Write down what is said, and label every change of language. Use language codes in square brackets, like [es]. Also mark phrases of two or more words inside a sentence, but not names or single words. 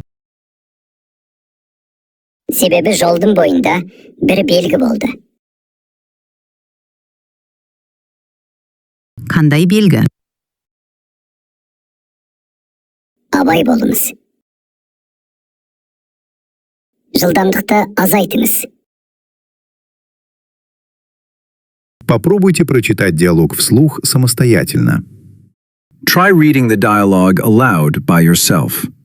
[kk] Себебі жолдың бойында бір белгі болды. Қандай белгі? Абай болыңыз. Жылдамдықты азайтыңыз. [ru] Попробуйте прочитать диалог вслух самостоятельно. [en] Try reading the dialogue aloud by yourself.